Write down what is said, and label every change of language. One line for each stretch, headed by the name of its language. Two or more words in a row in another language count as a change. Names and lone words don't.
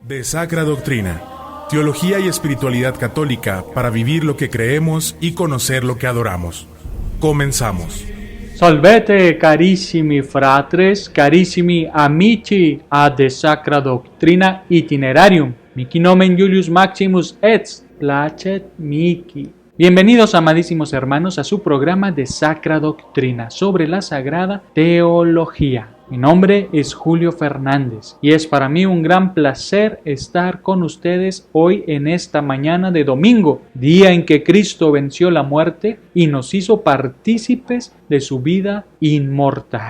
Spanish: De Sacra Doctrina, teología y espiritualidad católica para vivir lo que creemos y conocer lo que adoramos. Comenzamos.
Latin: Salvete carissimi fratres, carissimi amici a De Sacra Doctrina Itinerarium. Mihi nomen Julius Maximus et placet mihi.
Spanish: Bienvenidos, amadísimos hermanos, a su programa de Sacra Doctrina sobre la Sagrada Teología. Mi nombre es Julio Fernández y es para mí un gran placer estar con ustedes hoy en esta mañana de domingo, día en que Cristo venció la muerte y nos hizo partícipes de su vida inmortal.